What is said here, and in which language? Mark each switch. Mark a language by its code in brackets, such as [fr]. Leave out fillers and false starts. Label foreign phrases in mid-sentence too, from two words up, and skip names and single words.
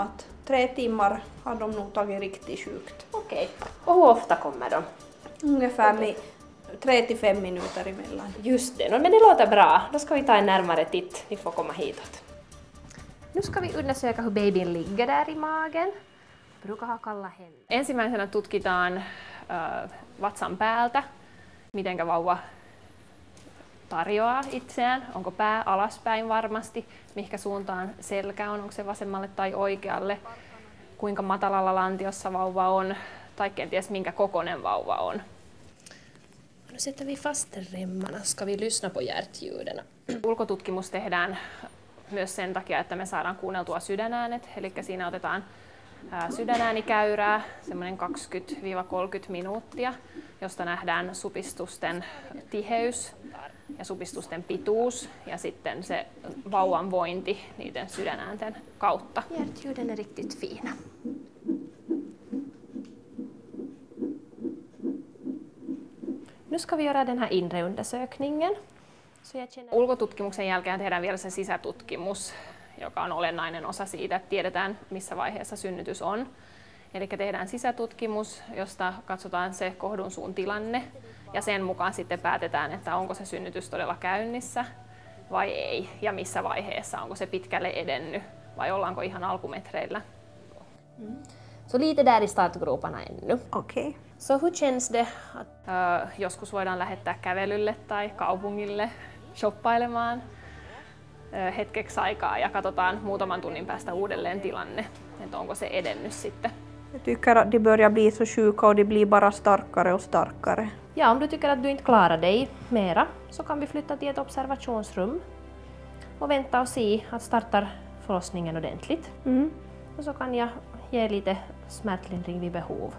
[sv] Att 3 timmar har de nog tagit riktigt sjukt. Okej. Och hur ofta kommer de? Ungefär med 3 till 5 minuter emellan. Just det, men det låter bra. Då ska vi ta en närmare titt. Vi får komma hitåt. Nu ska vi undersöka hur babyn ligger där i magen. Brukar ha kalla händer. [fi] Ensimmäisenä tutkitaan vatsan päältä, mitenkä vauva tarjoaa itseään. Onko pää alaspäin varmasti, mihinkä suuntaan selkä on, onko se vasemmalle tai oikealle, kuinka matalalla lantiossa vauva on tai kenties minkä kokoinen vauva on. [sv] Nu sätter vi fast remmarna, ska vi lyssna på hjärtljuden. [fi] Ulkotutkimus tehdään myös sen takia, että me saadaan kuunneltua sydänäänet, eli siinä otetaan sydänäänikäyrää, semmoinen 20-30 minuuttia, josta nähdään supistusten tiheys ja supistusten pituus ja sitten se vauvan vointi niiden sydänäänten kautta. [sv] Hjärtljuden är riktigt fina. Nu ska vi göra den här inre undersökningen. [fi] Ulkotutkimuksen jälkeen tehdään vielä se sisätutkimus, joka on olennainen osa siitä, että tiedetään missä vaiheessa synnytys on. Eli tehdään sisätutkimus, josta katsotaan se kohdunsuun tilanne ja sen mukaan sitten päätetään, että onko se synnytys todella käynnissä vai ei ja missä vaiheessa, onko se pitkälle edennyt vai ollaanko ihan alkumetreillä. [sv] Så lite där i startgroparna ännu. Okej. Så hur känns det? [fi] Joskus voidaan lähettää kävelylle tai kaupungille shoppailemaan hetkeksi aikaa ja katsotaan muutaman tunnin päästä uudelleen tilanne, että onko se edennyt sitten. [sv] Jag tycker att de börjar bli så sjuka och de blir bara starkare och starkare. Ja, om du tycker att du inte klarar dig mera så kan vi flytta till ett observationsrum och vänta och se att startar förlossningen ordentligt. Och så kan jag ge lite smärtlindring vid behov.